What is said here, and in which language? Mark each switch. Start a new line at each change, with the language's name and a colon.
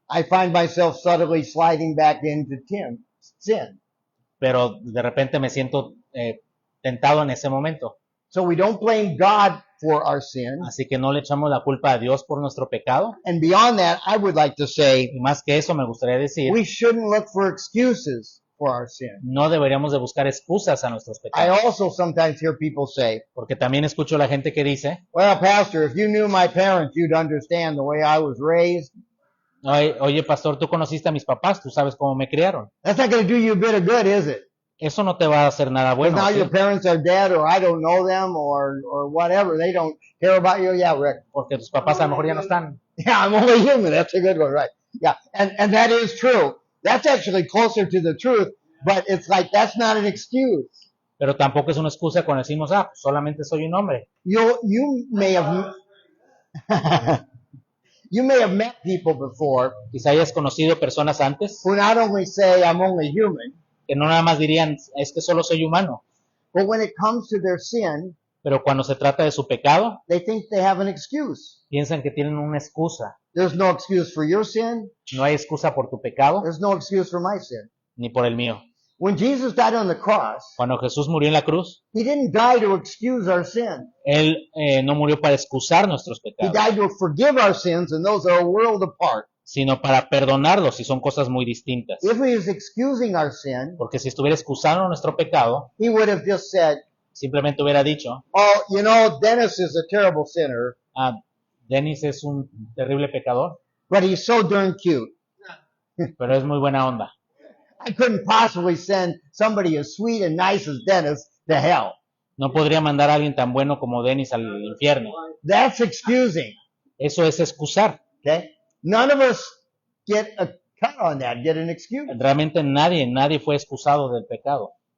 English: I find myself subtly sliding back into sin.
Spanish: pero de repente me siento tentado en ese momento.
English: So we don't blame God for our sin.
Spanish: Así que no le echamos la culpa a Dios por nuestro pecado.
English: And beyond that, I would like to say,
Spanish: Y más que eso, me gustaría decir,
English: we shouldn't look for excuses for our sin.
Spanish: no deberíamos de buscar excusas a nuestros
English: I
Spanish: pecados.
English: also sometimes hear people say,
Spanish: Porque también escucho a la gente que dice,
English: well, Pastor, if you knew my parents, you'd understand the way I was raised.
Spanish: oye, pastor, tú conociste a mis papás, tú sabes cómo me criaron.
English: That's not going to do you a bit of good, is it?
Spanish: Eso no te va a hacer nada
English: Because
Spanish: bueno.
English: now
Spanish: ¿sí?
English: your parents are dead, or I don't know them, or whatever. They don't care about you. Yeah, Rick.
Spanish: Porque tus papás a lo mejor ya no están.
English: Yeah, I'm only human. That's a good one, right? Yeah, and that is true. That's actually closer to the truth, but it's like that's not an excuse.
Spanish: Pero tampoco es una excusa cuando decimos, pues solamente soy un hombre.
English: You may have you may have met people before
Spanish: Quizá hayas conocido personas antes
English: who not only say I'm only human,
Spanish: que no nada más dirían, es que solo soy humano.
English: but when it comes to their sin,
Spanish: Pero cuando se trata de su pecado,
English: they think they have an excuse.
Spanish: piensan que tienen una excusa.
English: There's no excuse for your sin.
Spanish: No hay excusa por tu pecado
English: There's no excuse for my sin.
Spanish: ni por el mío.
English: When Jesus died on the cross,
Spanish: Cuando Jesús murió en la cruz,
English: he didn't die to excuse our sin.
Spanish: Él no murió para excusar nuestros
English: He
Spanish: pecados,
English: died to forgive our sins, and those are a world apart.
Spanish: sino para perdonarlos, y son cosas muy distintas.
English: If he was excusing our sin,
Spanish: Porque si estuviera excusando nuestro pecado,
English: he would have just said,
Spanish: simplemente hubiera dicho,
English: oh, you know, Dennis is a terrible sinner,
Spanish: Dennis es un terrible pecador,
English: but he's so darn cute.
Spanish: pero es muy buena onda.
English: I couldn't possibly send somebody as sweet and nice as Dennis to hell.
Spanish: No podría mandar a alguien tan bueno como Dennis al infierno.
English: That's excusing.
Spanish: Eso es excusar.
English: Okay? None of us get a cut on that, get an excuse.
Spanish: Realmente nadie fue excusado del pecado.